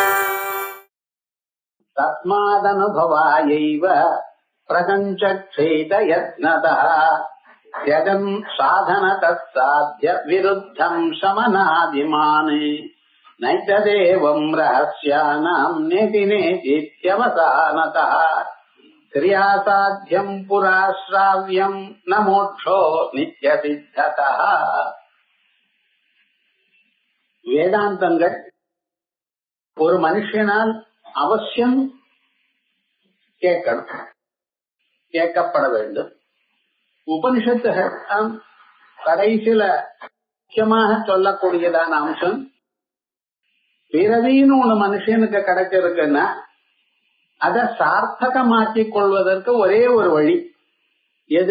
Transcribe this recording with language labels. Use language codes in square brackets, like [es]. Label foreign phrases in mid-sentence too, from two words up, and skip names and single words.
[sa] तस्मादनुभवायैव प्रपञ्चक्षेदयत्नतः यजन् साधनतः साध्य विरुद्धं शमनादिमाने नैतदेवं रहस्यानां नेति नेतीत्यवसानतः क्रियासाध्यं पुराश्राव्यं न मोक्षो नित्यसिद्धतः. [ta] வேதாந்தங்கள் ஒரு மனுஷனால் அவசியம் கேட்கப்பட வேண்டும். உபனிஷத்துகள் கடைசியில முக்கியமாக சொல்லக்கூடியதான அம்சம், பிறவின்னு ஒண்ணு மனுஷனுக்கு கிடைச்சிருக்குன்னா அதை சார்த்தகமாக்கிக் கொள்வதற்கு ஒரே ஒரு வழி எது?